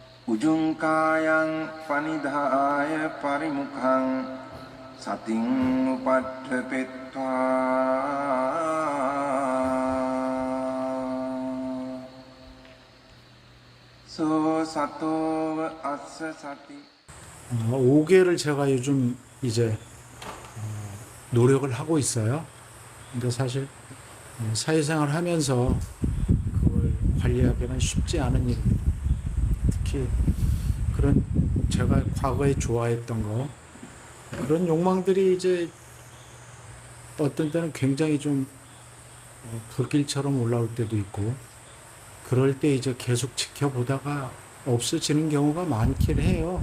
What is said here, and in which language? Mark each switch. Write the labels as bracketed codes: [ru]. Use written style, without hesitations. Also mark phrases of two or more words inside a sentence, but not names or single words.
[pi] Ujungkayang panidhaya parimukhang sating upadhepetva so sato assa sati. [ko] 5개를 제가 요즘 이제 노력을 하고 있어요. 근데 사실 사회생활 하면서 그걸 관리하기는 쉽지 않은 일입니다. 특히 그런 제가 과거에 좋아했던 거 그런 욕망들이 이제 어떤 때는 굉장히 좀 불길처럼 올라올 때도 있고 그럴 때 이제 계속 지켜보다가 없어지는 경우가 많긴 해요.